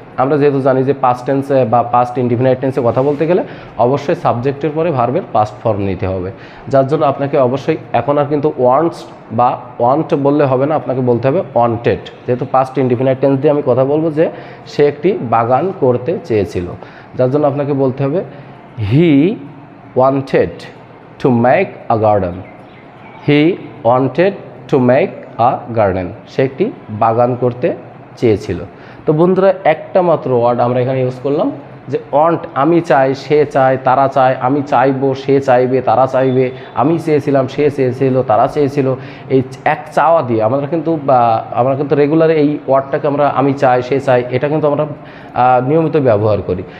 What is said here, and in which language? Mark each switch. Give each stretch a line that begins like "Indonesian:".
Bangla: আমরা যেহেতু জানি যে পাস্ট টেন্সে বা পাস্ট ইনডিফিনাইট টেন্সে কথা বলতে গেলে অবশ্যই সাবজেক্টের পরে ভার্বের পাস্ট ফর্ম নিতে হবে, যার জন্য আপনাকে অবশ্যই এখন আর কিন্তু ওয়ান্টস বা ওয়ান্ট বললে হবে না, আপনাকে বলতে হবে ওয়ান্টেড। যেহেতু পাস্ট ইনডিফিনাইট টেন্স দিয়ে আমি কথা বলবো যে সে একটি বাগান করতে চেয়েছিল, যার জন্য আপনাকে বলতে হবে
English: He wanted to make a garden. He wanted to make a garden.
Bangla: সে একটি বাগান করতে চেয়েছিল। তো বন্ধুরা, একটা মাত্র ওয়ার্ড আমরা এখানে ইউজ করলাম যে ওয়ান্ট, আমি চাই, সে চায়, তারা চায়, আমি চাইবো, সে চাইবে, তারা চাইবে, আমি চেয়েছিলাম, সে চেয়েছিল, তারা চেয়েছিল। এই এক চাওয়া দিয়ে আমরা কিন্তু রেগুলার এই ওয়ার্ডটাকে আমরা আমি চাই, সে চাই, এটা কিন্তু আমরা নিয়মিত ব্যবহার করি।